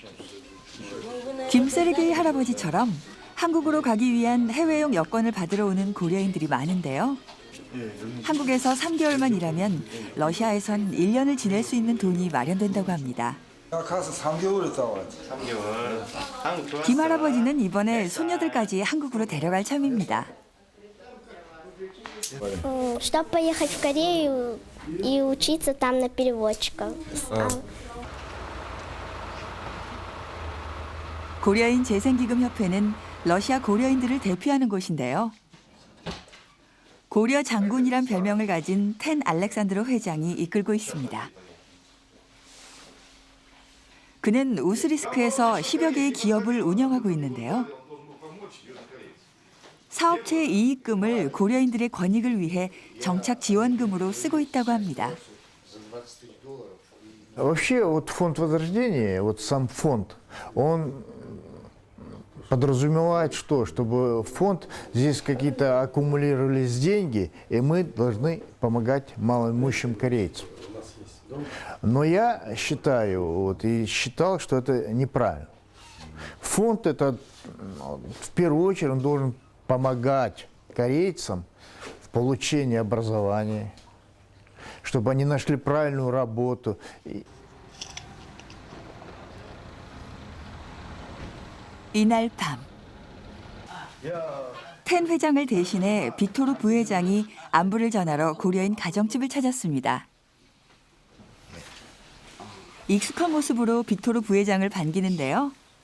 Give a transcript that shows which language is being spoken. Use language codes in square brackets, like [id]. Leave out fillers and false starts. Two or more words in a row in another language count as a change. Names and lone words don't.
[ko] 김세르게이 할아버지처럼 한국으로 가기 위한 해외용 여권을 받으러 오는 고려인들이 많은데요. 한국에서 3개월만 일하면 러시아에선 1년을 지낼 수 있는 돈이 마련된다고 합니다. 가서 3개월 있다 왔지. 3개월. 한국 좋았어. 김 할아버지는 이번에 손녀들까지 한국으로 데려갈 참입니다. [ru] Чтобы поехать в Корею и учиться там на переводчика. [ko] 고려인 재생기금협회는 러시아 고려인들을 대표하는 곳인데요. 고려 장군이란 별명을 가진 텐 알렉산드로 회장이 이끌고 있습니다. 그는 우스리스크에서 10여 개의 기업을 운영하고 있는데요. 사업체의 이익금을 고려인들의 권익을 위해 정착 지원금으로 쓰고 있다고 합니다. [ru] Вообще, вот фонд возрождения, вот сам фонд, он подразумевает что? Чтобы фонд, здесь какие-то аккумулировались деньги, и мы должны помогать малоимущим корейцам. Но я считаю, вот, и считал, что это неправильно. Фонд это, в первую очередь, он должен помогать корейцам в получении образования, чтобы они нашли правильную работу. [ko] 이날 밤 텐 회장을 대신해 빅토르 부회장이 안부를 전하러 고려인 가정집을 찾았습니다. 익숙한 모습으로 빅토르 부회장을 반기는데요.